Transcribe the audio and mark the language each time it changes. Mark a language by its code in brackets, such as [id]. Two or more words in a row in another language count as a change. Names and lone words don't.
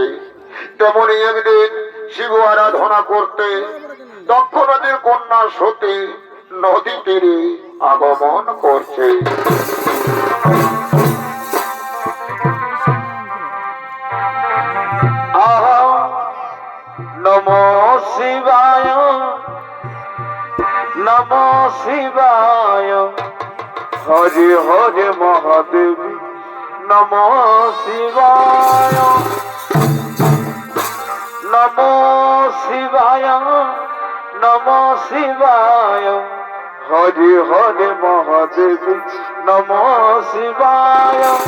[bn] তেমনি একদিন শিব আরাধনা করতে দক্ষ নদীর কন্যা সতী নদী তীরে আগমন করছে। [sa] আহা নমো শিবায়, নমো শিবায়, হরে হরে মহাদেব, নমো শিবায়, নমো শিবায়, নমো শিবায়, হরে হরে মহাদেব, নমো শিবায়,